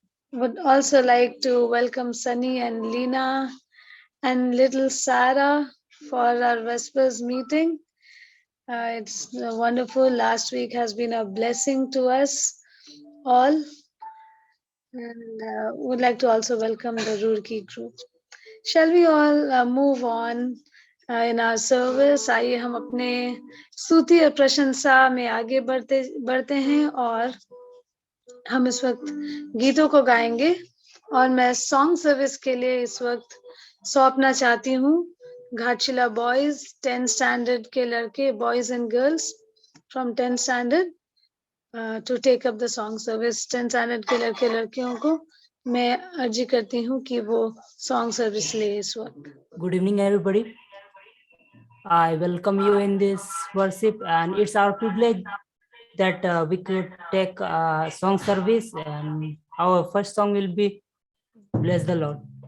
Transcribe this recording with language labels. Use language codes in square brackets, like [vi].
[en] Would also like to welcome Sunny and Lena and little Sarah for our Vespers meeting. It's wonderful. Last week has been a blessing to us all. And would like to also welcome the Roorkee group. Shall we all move on in our service? [hi] आइए हम अपने स्तुति और प्रशंसा में आगे बढ़ते हैं और हम इस वक्त गीतों को गाएंगे। और मैं सॉन्ग सर्विस के लिए इस वक्त सौंपना चाहती हूँ घाटशिला बॉयज 10 स्टैंडर्ड के लड़के, [en] Boys and girls from 10 standard to take up the song service. [hi] 10 standard के लड़के लड़कियों को मैं अर्जी करती हूँ कि वो सॉन्ग सर्विस ले इस वक्त। [en] Good evening, everybody. I welcome you in this worship, and it's our privilege that we could take song service, and our first song will be "Bless the Lord."